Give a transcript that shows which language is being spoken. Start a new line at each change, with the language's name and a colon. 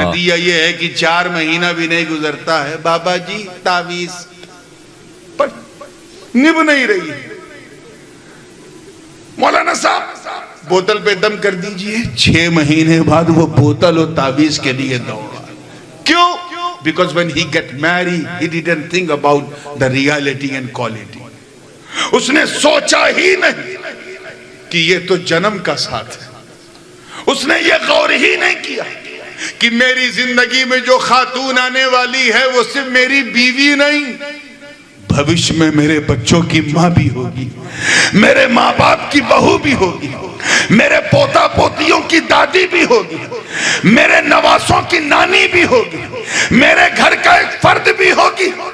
Hindi: नतीजा ये है कि 4 महीना भी नहीं गुजरता है, बाबा जी तावीज पर निभ नहीं रही। मौलाना साहब बोतल पे दम कर दीजिए, 6 महीने बाद वो बोतल और तावीज के लिए दौड़ा। क्यों?
English: Because when he get married, he didn't think about the reality and quality.
Hindi: उसने सोचा ही नहीं कि ये तो जन्म का साथ है। उसने ये गौर ही नहीं किया कि मेरी जिंदगी में जो खातून आने वाली है वो सिर्फ मेरी बीवी नहीं, भविष्य में मेरे बच्चों की माँ भी होगी, मेरे माँ बाप की बहू भी होगी, मेरे पोता पोतियों की दादी भी होगी, मेरे नवासों की नानी भी होगी, मेरे घर का एक फर्द भी होगी।